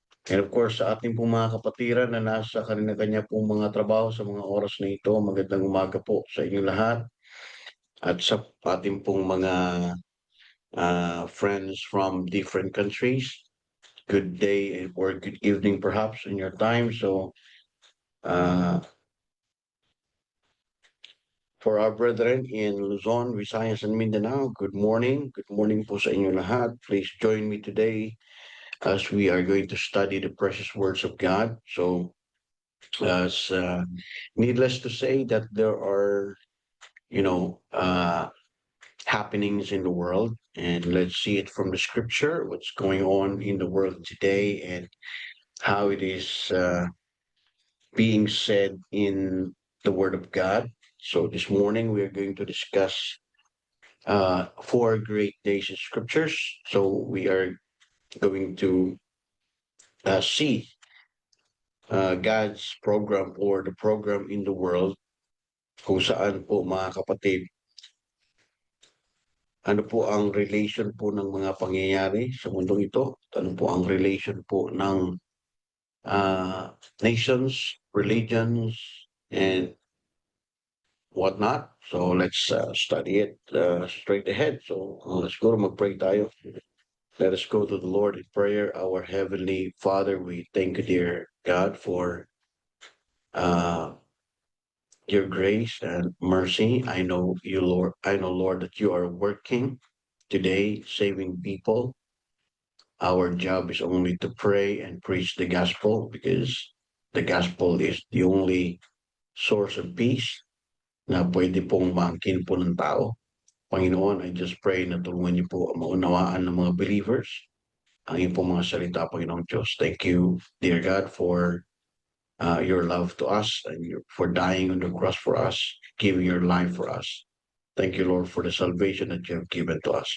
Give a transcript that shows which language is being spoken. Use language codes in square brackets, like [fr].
[en] And of course, [tl] sa ating pong mga kapatiran na nasa kanya-kanya pong mga trabaho sa mga oras na ito, magandang umaga po sa inyong lahat. At sa ating pong mga [en] friends from different countries, good day or good evening perhaps in your time. So, uh, for our brethren in Luzon, Visayas, and Mindanao, good morning. Good morning [tl] po sa inyo lahat. [en] Please join me today as we are going to study the precious words of God. So, as needless to say that there are, you know, happenings in the world, and let's see it from the scripture, what's going on in the world today, and how it is being said in the Word of God. So this morning we are going to discuss four great days in scriptures. So we are going to see God's program or the program in the world [tl] kung saan po mga kapatid, ano po ang relation po ng mga pangyayari sa mundong ito? Ano po ang relation po ng uh, [en] nations, religions, and whatnot? So let's study it straight ahead. So let's go to [tl] mag-pray tayo. [en] Let us go to the Lord in prayer. Our Heavenly Father, we thank you, dear God, for uh, your grace and mercy. I know you, Lord. I know, Lord, that you are working today, saving people. Our job is only to pray and preach the gospel because the gospel is the only source of peace [tl] na pwede pong maangkin po ng tao. Panginoon, [en] I just pray [tl] na tulungan niyo po ang maunawaan ng mga believers ang iyong pong mga salita, Panginoong Diyos. [en] Thank you, dear God, for your love to us and for dying on the cross for us, giving your life for us. Thank you, Lord, for the salvation that you have given to us.